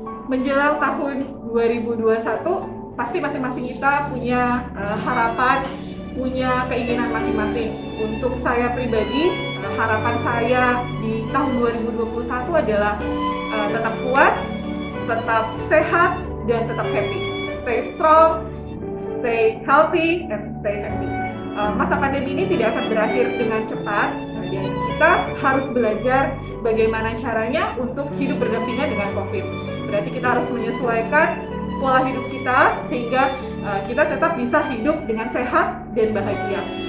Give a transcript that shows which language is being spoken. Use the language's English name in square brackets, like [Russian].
[Indonesian] Menjelang tahun 2021, pasti masing-masing kita punya harapan, punya keinginan masing-masing. Untuk saya pribadi, harapan saya di tahun 2021 adalah tetap kuat, tetap sehat, dan tetap happy. [English] Stay strong, stay healthy, and stay happy. [Indonesian] Masa pandemi ini tidak akan berakhir dengan cepat, dan kita harus belajar bagaimana caranya untuk hidup berdampingan dengan COVID. Berarti kita harus menyesuaikan pola hidup kita sehingga kita tetap bisa hidup dengan sehat dan bahagia.